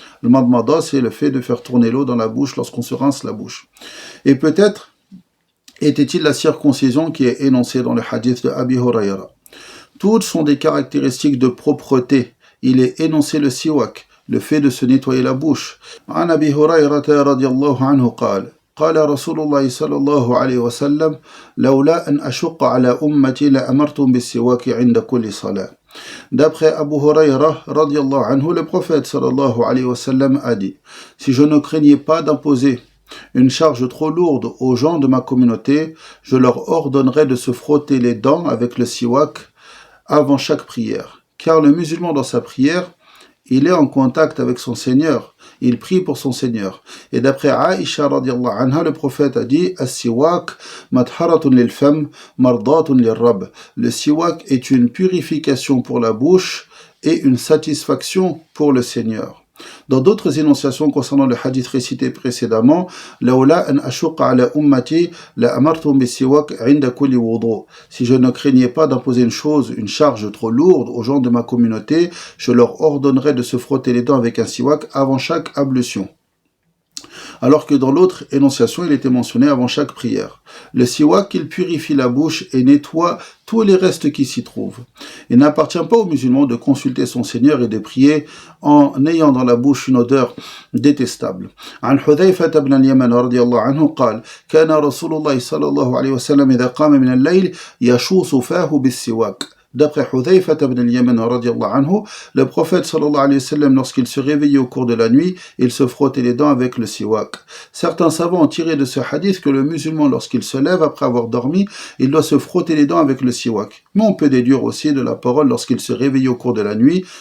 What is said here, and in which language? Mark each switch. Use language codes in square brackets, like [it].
[fr] Le madmada, c'est le fait de faire tourner l'eau dans la bouche lorsqu'on se rince la bouche. Et peut-être était-il la circoncision qui est énoncée dans le hadith de Abi Huraira. Toutes sont des caractéristiques de propreté. Il est énoncé le siwak, le fait de se nettoyer la bouche. [ar] عن أبي هريرة رضي الله عنه قال رسول الله صلى الله عليه وسلم لولا أن أشق على أمتي لأمرتم بالسواك عند كل صلاة. [fr] D'après Abu Huraira [ar] radiallahu anhu, [fr] le prophète [ar] sallallahu alayhi wa sallam [fr] a dit: si je ne craignais pas d'imposer une charge trop lourde aux gens de ma communauté, je leur ordonnerais de se frotter les dents avec le siwak avant chaque prière. Car le musulman dans sa prière, il est en contact avec son Seigneur, il prie pour son Seigneur. Et d'après Aïcha [ar] radiallahu anha, [fr] le prophète a dit: [ar] As-siwak madharatun lil fam, mardatun lil rabb. [fr] Le siwak est une purification pour la bouche et une satisfaction pour le Seigneur. Dans d'autres énonciations concernant le hadith récité précédemment, [ar] لولا أن أشق على أمتي لأمرتهم بالسواك عند كل وضوء. [fr] Si je ne craignais pas d'imposer une charge trop lourde aux gens de ma communauté, je leur ordonnerais de se frotter les dents avec un siwak avant chaque ablution. Alors que dans l'autre énonciation, il était mentionné avant chaque prière. Le siwak, il purifie la bouche et nettoie tous les restes qui s'y trouvent. Il n'appartient pas aux musulmans de consulter son Seigneur et de prier en ayant dans la bouche une odeur détestable. [ar] عن حذيفة بن اليمن رضي الله عنه قال: كان رسول الله صلى الله عليه وسلم إذا قام من الليل يشوص فاه بالسواك. [fr] D'après Hudhayfa ibn al-Yaman [ar] radiallahu anhu, [fr] le prophète [ar] sallallahu alayhi wa sallam, [fr] lorsqu'il se réveillait au cours de la nuit, il se frottait les dents avec le siwak. Certains savants ont tiré de ce hadith que le musulman, lorsqu'il se lève après avoir dormi, il doit se frotter les dents avec le siwak. Mais on peut déduire aussi de la parole lorsqu'il se réveillait au cours de la nuit.